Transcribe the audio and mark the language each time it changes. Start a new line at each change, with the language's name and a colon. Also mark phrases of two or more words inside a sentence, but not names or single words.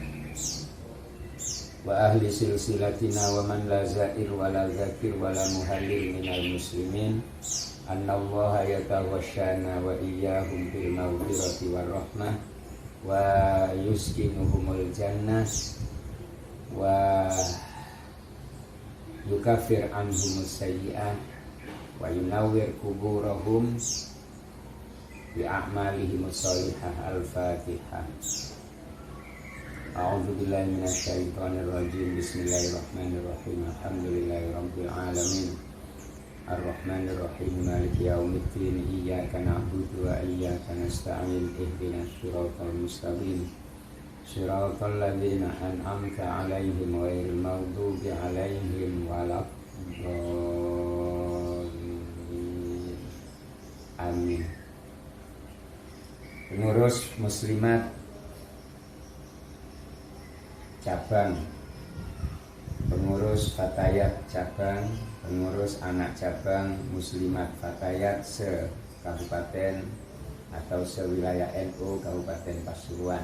Arabic: وأهل سلسلتنا ومن لا زائر ولا ذاكر ولا مهلل من المسلمين أن الله يتغشانا وإياهم بالمغفرة والرحمة ويسكنهم الجنة ويكفر عنهم السيئات وينور قبورهم بأعمالهم الصالحة. Al-Fatihah. أعوذ بالله من الشيطان الرجيم. بسم الله الرحمن الرحيم الحمد لله رب العالمين. الرحمن الرحيم مالك يوم الدين. إياك نعبد وإياك نستعين اهدنا الصراط المستقيم. صراط الذين أنعمت عليهم غير المغضوب عليهم ولا الضالين. Amin.
Indonesian: Pengurus muslimat cabang, pengurus fatayat cabang, pengurus anak cabang muslimat fatayat se-kabupaten atau sewilayah NU Kabupaten Pasuruan.